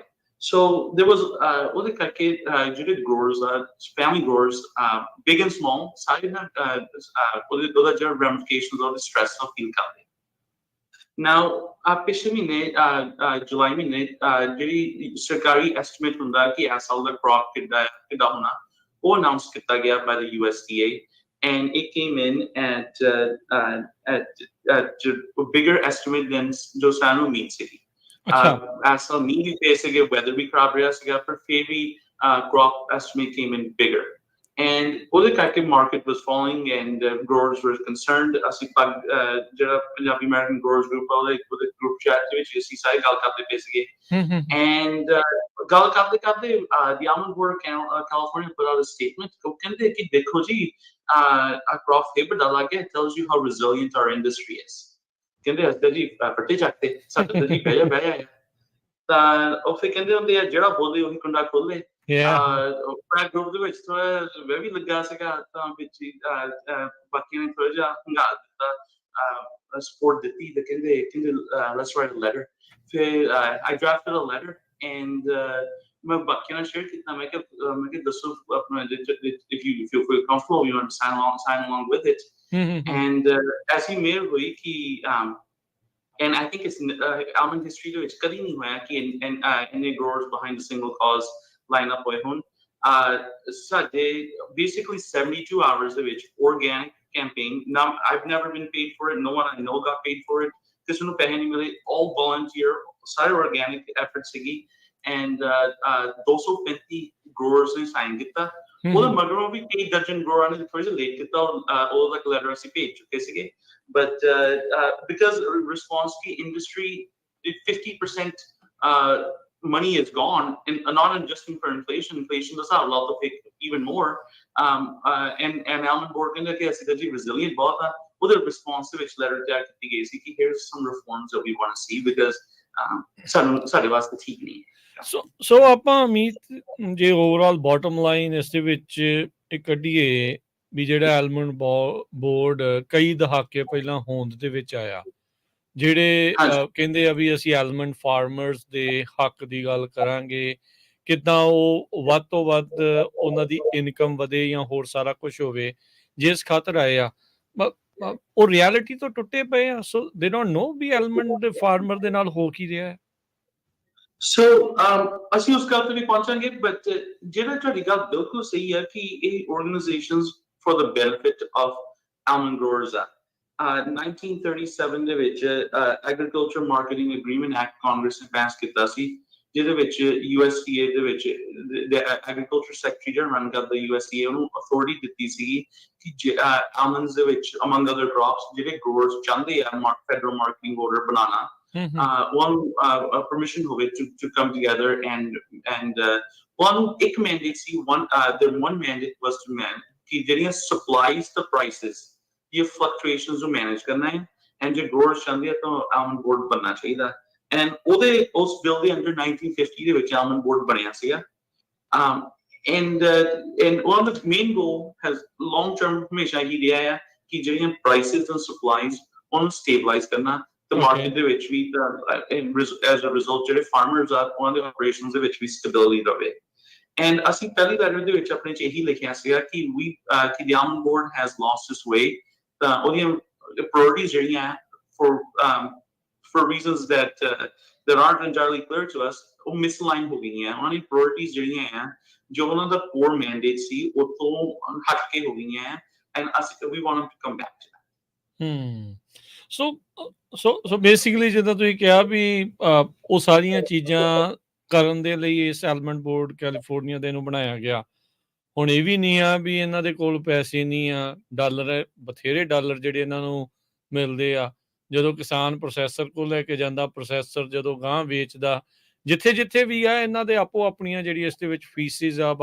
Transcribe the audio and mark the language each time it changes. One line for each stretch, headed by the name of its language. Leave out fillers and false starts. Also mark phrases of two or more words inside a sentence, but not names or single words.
English: so there was
Punjabi: ਉਹਦੇ ਕਰਕੇ ਜਿਹੜੇ ਗਰੋਵਰਸ ਆ,
English: family growers, big and small,
Punjabi: ਸਾਰੇ ਨਾ ਉਹਦਾ ਜਿਹੜਾ ਰੈਮਿਫਿਕੇਸ਼ਨਸ ਉਹਦੇ ਸਟ੍ਰੈਸ ਨਾਲ ਫੀਲ ਕਰਦੇ। ਨਾਓ ਪਿਛਲੇ ਮਹੀਨੇ ਜੁਲਾਈ ਮਹੀਨੇ ਜਿਹੜੀ ਸਰਕਾਰੀ ਐਸਟੀਮੇਟ ਹੁੰਦਾ ਕਿ ਇਸ ਸਾਲ ਦਾ ਕ੍ਰੌਪ ਕਿੱਦਾਂ ਹੋਣਾ, ਉਹ ਅਨਾਉਂਸ ਕੀਤਾ ਗਿਆ
English: by the USDA, and it came in at a bigger estimate than
Punjabi: ਜੋ ਸਾਨੂੰ ਉਮੀਦ ਸੀਗੀ।
English: as a mean basically weather
Punjabi: ਵੀ ਖਰਾਬ ਰਿਹਾ ਸੀਗਾ, ਪਰ ਫਿਰ ਵੀ
English: crop estimate came in bigger, and
Punjabi: ਉਹਦੇ ਕਰਕੇ
English: market was falling and growers were concerned।
Punjabi: ਅਸੀਂ ਜਿਹੜਾ ਪੰਜਾਬੀ ਅਮਰੀਕਨ
English: growers group
Punjabi: ਆ ਉਹਦੇ
English: group chat
Punjabi: ਦੇ ਵਿੱਚ ਅਸੀਂ ਸਾਰੇ ਗੱਲ ਕਰਦੇ ਪਏ ਸੀਗੇ।
English: and
Punjabi: ਗੱਲ ਕਰਦੇ
English: the Almond Board of California put out a statement,
Punjabi: ਉਹ ਕਹਿੰਦੇ ਕਿ ਦੇਖੋ ਜੀ, crop ਫਿਰ ਵੱਡਾ ਲੱਗ ਗਿਆ,
English: it tells you how resilient our industry is।
Punjabi: ਕਹਿੰਦੇ ਅਸੀਂ ਤਾਂ ਜੀ ਪੱਟੇ ਚੱਕਦੇ, ਸਾਡੇ ਤਾਂ ਜੀ ਬਹਿ ਜਾ ਤਾਂ ਉਹ ਫਿਰ ਕਹਿੰਦੇ ਹੁੰਦੇ ਆ ਜਿਹੜਾ ਬੋਲੇ ਉਹੀ ਕੁੰਡਾ ਖੋਲੇ। ਮੈਂ ਗਰੁੱਪ ਦੇ ਵਿੱਚ ਥੋੜਾ ਮੈਂ ਵੀ ਲੱਗਾ ਸੀਗਾ ਤਾਂ ਵਿੱਚ ਹੀ ਬਾਕੀਆਂ ਨੇ ਥੋੜਾ ਜਿਹਾ ਹੰਗਾ ਦਿੱਤਾ, ਸਪੋਰਟ ਦਿੱਤੀ ਤੇ ਕਹਿੰਦੇ
English: let's write a letter।
Punjabi: ਫਿਰ
English: I drafted a letter and
Punjabi: ਮੈਂ ਬਾਕੀਆਂ ਨਾਲ ਸ਼ੇਅਰ ਕੀਤਾ। ਮੈਂ ਕਿਹਾ ਦੱਸੋ ਆਪਣਾ
English: if you feel comfortable you want to sign along with it।
Punjabi: and ਐਸੀ ਮੇਲ ਹੋਈ ਕਿ
English: and I think it's almond history
Punjabi: ਦੇ ਵਿੱਚ ਕਦੀ ਨਹੀਂ ਹੋਇਆ ਕਿ ਇੰਨੇ
English: growers behind a single cause line up
Punjabi: ਹੋਏ ਹੋਣ। ਸਾਡੇ basically 72 hours ਦੇ ਵਿੱਚ
English: organic campaign। Now I've never been paid for it, no one I know got paid for it,
Punjabi: ਕਿਸੇ ਨੂੰ ਪੈਸੇ ਨਹੀਂ ਮਿਲੇ,
English: all volunteer,
Punjabi: ਸਾਰੇ
English: organic effort
Punjabi: ਸੀਗੀ।
English: and 235 growers
Punjabi: ਨੇ sign ਕੀਤਾ। ਉਹਦੇ ਮਗਰੋਂ ਵੀ ਕਈ ਦਰਜਨ ਗਰੋਅਰਾਂ ਨੇ ਥੋੜ੍ਹਾ ਜਿਹਾ ਲੇਟ ਕੀਤਾ, ਉਹ ਤੱਕ ਲੈਟਰ ਅਸੀਂ ਭੇਜ ਚੁੱਕੇ ਸੀਗੇ।
English: but because response to industry 50% money is gone, and not adjusting for inflation does not allow to pay even more।
Punjabi: and almond board ਕਹਿੰਦਾ ਕਿ ਅਸੀਂ ਤਾਂ ਜੀ resilient ਬਹੁਤ ਆ। ਉਹਦੇ response ਦੇ ਵਿੱਚ letter ਤਿਆਰ ਕੀਤੀ ਗਈ ਸੀ ਕਿ
English: here's some reforms that we want to see because
Punjabi: ਸਾਡੇ ਵਾਸਤੇ ਠੀਕ ਨਹੀਂ। ਸੋ ਆਪਾਂ ਅਮੀਤ ਜੇ
English: overall bottom line
Punjabi: ਇਸ ਦੇ ਵਿੱਚ ਇਹ ਕੱਢੀਏ ਵੀ ਜਿਹੜਾ ਐਲਮੰਡ ਬੋਰਡ ਕਈ ਦਹਾਕੇ ਪਹਿਲਾਂ ਹੋਂਦ ਦੇ ਵਿੱਚ ਆਇਆ, ਜਿਹੜੇ ਕਹਿੰਦੇ ਆ ਵੀ ਅਸੀਂ
English: almond farmers
Punjabi: ਦੇ ਹੱਕ ਦੀ ਗੱਲ ਕਰਾਂਗੇ, ਕਿੱਦਾਂ ਉਹ ਵੱਧ ਤੋਂ ਵੱਧ ਉਹਨਾਂ ਦੀ ਇਨਕਮ ਵਧੇ ਜਾਂ ਹੋਰ ਸਾਰਾ ਕੁਝ ਹੋਵੇ, ਜਿਸ ਖਾਤਰ ਆਏ ਆ ਉਹ ਰਿਐਲਿਟੀ ਤੋਂ ਟੁੱਟੇ ਪਏ ਆ।
English: so they don't know
Punjabi: ਵੀ
English: almond farmer
Punjabi: ਦੇ ਨਾਲ ਹੋ ਕੀ ਰਿਹਾ ਹੈ। ਸੋ ਅਸੀਂ ਉਸ ਗੱਲ ਤੇ ਵੀ ਪਹੁੰਚਾਂਗੇ, ਬਟ ਜਿਹੜਾ ਤੁਹਾਡੀ ਗੱਲ ਬਿਲਕੁਲ ਸਹੀ ਹੈ ਕਿ ਇਹ
English: organizations for the benefit of almond growers
Punjabi: ਆ। 1937 ਦੇ ਵਿੱਚ Agriculture Marketing Agreement Act ਕਾਂਗਰਸ ਨੇ ਪਾਸ ਕੀਤਾ ਸੀ, ਜਿਹਦੇ ਵਿੱਚ USDA ਦੇ ਵਿੱਚ
English: agriculture secretary
Punjabi: ਜਿਹੜਾ ਰਨ ਕਰਦਾ USDA ਉਹਨੂੰ ਅਥਾਰਟੀ ਦਿੱਤੀ ਸੀਗੀ ਕਿ almonds ਦੇ ਵਿੱਚ
English: among other crops
Punjabi: ਜਿਹੜੇ growers ਚਾਹੁੰਦੇ ਆ
English: federal marketing order
Punjabi: ਬਣਾਉਣਾ,
English: one permission ਹੋਵੇ to come together and one ਇੱਕ mandate ਸੀ, the one mandate was to
Punjabi: ਕਿ ਜਿਹੜੀਆਂ supplies ਤੇ prices ਇਹ fluctuations ਨੂੰ manage ਕਰਨਾ ਹੈ, and ਜੇ growers ਚਾਹੁੰਦੇ ਆ ਤਾਂ almond board ਬਣਨਾ ਚਾਹੀਦਾ। and ਉਸ ਬਿੱਲ ਦੇ ਅੰਡਰ 1950 ਦੇ ਵਿੱਚ almond board ਬਣਿਆ ਸੀਗਾ।
English: and one of the main goal has long term
Punjabi: ਹਮੇਸ਼ਾ ਹੀ ਰਿਹਾ ਹੈ ਕਿ ਜਿਹੜੀਆਂ
English: prices and supplies
Punjabi: ਉਹਨੂੰ stabilize ਕਰਨਾ ਤੇ ਮਾਰਕੀਟ ਦੇ ਵਿੱਚ ਵੀ
English: as a result
Punjabi: ਜਿਹੜੇ farmers ਆ ਉਹਨਾਂ ਦੇ operations ਦੇ ਵਿੱਚ ਵੀ stability ਰਵੇ। and ਅਸੀਂ ਪਹਿਲੀ ਲੈਟਰ ਦੇ ਵਿੱਚ ਆਪਣੇ ਚ ਇਹੀ ਲਿਖਿਆ ਸੀਗਾ ਕਿ
English: the almond board has lost its way।
Punjabi: ਤਾਂ ਉਹਦੀਆਂ priorities ਜਿਹੜੀਆਂ
English: for reasons that aren't entirely clear to us
Punjabi: ਉਹ misaligned ਹੋ ਗਈਆਂ। ਉਹਨਾਂ ਦੀ priorities ਜਿਹੜੀਆਂ ਆ ਜੋ ਉਹਨਾਂ ਦਾ
English: core mandate
Punjabi: ਸੀ ਉਹ ਤੋਂ ਹਟ ਕੇ ਹੋ ਗਈਆਂ
English: and we want them to come back to that।
Punjabi: ਸੋ ਬੇਸਿਕਲੀ ਜਿੱਦਾਂ ਤੁਸੀਂ ਕਿਹਾ ਵੀ ਉਹ ਸਾਰੀਆਂ ਚੀਜ਼ਾਂ ਕਰਨ ਦੇ ਲਈ ਇਸ ਐਲਮੰਡ ਬੋਰਡ ਕੈਲੀਫੋਰਨੀਆ ਦੇ ਨੂੰ ਬਣਾਇਆ ਗਿਆ। ਹੁਣ ਇਹ ਵੀ ਨਹੀਂ ਆ ਵੀ ਇਹਨਾਂ ਦੇ ਕੋਲ ਪੈਸੇ ਨਹੀਂ ਆ, ਡਾਲਰ ਬਥੇਰੇ ਡਾਲਰ ਜਿਹੜੇ ਇਹਨਾਂ ਨੂੰ ਮਿਲਦੇ ਆ। ਜਦੋਂ ਕਿਸਾਨ ਪ੍ਰੋਸੈਸਰ ਕੋਲ ਲੈ ਕੇ ਜਾਂਦਾ, ਪ੍ਰੋਸੈਸਰ ਜਦੋਂ ਗਾਂਹ ਵੇਚਦਾ, ਜਿੱਥੇ ਵੀ ਆ ਇਹਨਾਂ ਦੇ ਆਪੋ ਆਪਣੀਆਂ ਜਿਹੜੀ ਇਸ ਦੇ ਵਿੱਚ ਫੀਸਿਸ ਆ।